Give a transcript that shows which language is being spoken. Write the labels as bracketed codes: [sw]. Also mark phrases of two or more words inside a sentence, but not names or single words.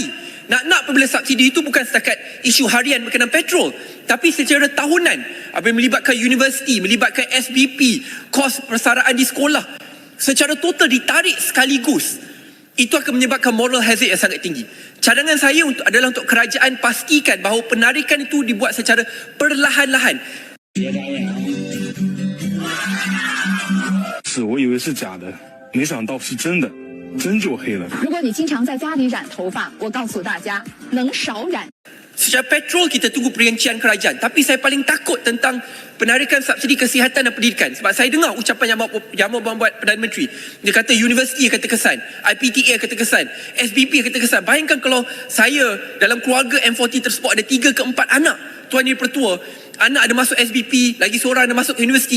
[ms] Nak apabila subsidi itu bukan setakat isu harian berkenaan petrol, tapi secara tahunan, apabila melibatkan universiti, melibatkan SBP, kos persaraan di sekolah, secara total ditarik sekaligus, itu akan menyebabkan [en] moral hazard [ms] yang sangat tinggi. Cadangan saya adalah untuk kerajaan pastikan bahawa penarikan itu dibuat secara perlahan-lahan. [zh] 我以为是假的，没想到是真的，真就黑了。如果你经常在家里染头发，我告诉大家，能少染。 [ms] Secara petrol kita tunggu perincian kerajaan, tapi saya paling takut tentang penarikan subsidi kesihatan dan pendidikan. Sebab saya dengar ucapan Yang Berhormat Perdana Menteri, dia kata universiti akan terkesan, IPTA akan terkesan, SBP akan terkesan. Bayangkan kalau saya dalam keluarga M40 tersebut ada 3 ke 4 anak, Tuan Yang Dipertua, anak ada masuk SBP, lagi seorang ada masuk universiti.